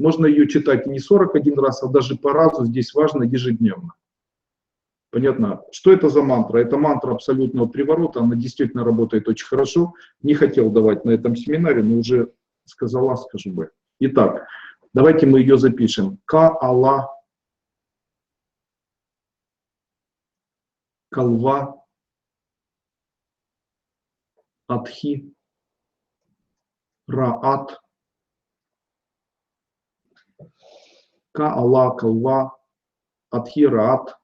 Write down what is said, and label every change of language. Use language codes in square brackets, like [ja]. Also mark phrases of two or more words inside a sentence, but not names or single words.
[ru] Можно ее читать не 41 раз, а даже по разу. Здесь важно ежедневно. Понятно? Что это за мантра? Это мантра абсолютного приворота. Она действительно работает очень хорошо. Не хотел давать на этом семинаре, но уже сказала, скажу бы. Итак, давайте мы ее запишем. Ка-Ала, Калва, Адхи, Раат, Ка-Ала, Калва, Адхи, Раат.